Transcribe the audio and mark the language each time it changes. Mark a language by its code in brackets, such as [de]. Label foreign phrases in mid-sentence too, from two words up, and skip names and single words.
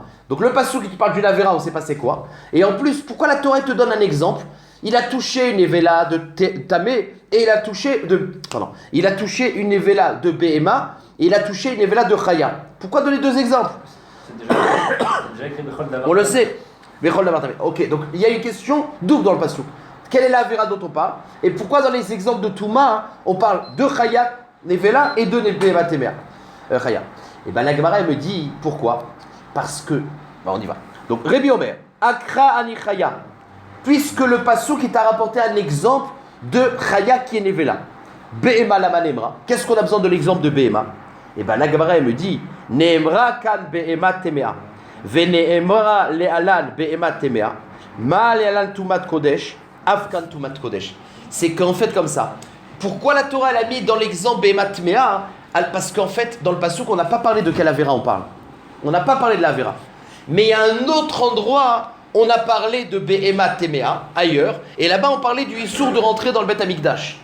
[fr] Donc le pasouk qui parle d'une avéra, on ne sait pas c'est quoi. Et en plus, pourquoi la Torah te donne un exemple? Il a touché une évela de tamé et il a touché une évela de behema et il a touché une évela de chaya. Pourquoi donner 2 exemples? C'est déjà écrit [he] בכל דבר. [fr] On le sait. [he] וכל דבר טמא. [fr] Ok, donc il y a une question double dans le pasuk. Quelle est la Avera dont on parle? Et pourquoi dans les exemples de Touma, on parle de [he] חיה, נבלה [fr] et de [he] בהמה טמאה חיה? [fr] Et bien la Gemara me dit pourquoi? Parce que, on y va. Donc [he] רבי אומר, קרא אני חיה, [fr] puisque le pasuk qui t'a rapporté un exemple de Chaya qui est Nevela. [he] בהמה למה נאמרה. [fr] Qu'est-ce qu'on a besoin de l'exemple de Behema? Et bien la Gemara me dit, [he] נאמר כאן בהמה טמאה, ונאמר להלן בהמה טמאה, מה להלן טומאת קודש, אף כאן טומאת קודש. [fr] C'est qu'en fait comme ça. Pourquoi la Torah elle a mis dans l'exemple [he] בהמה טמאה? [fr] Parce qu'en fait dans le pasuk on n'a pas parlé de quelle Avera on parle. On n'a pas parlé de l'Avera. Mais il y a un autre endroit, on a parlé de [he] בהמה טמאה [fr] ailleurs, et là-bas on parlait du Issour de rentrer dans le Beth Amikdash.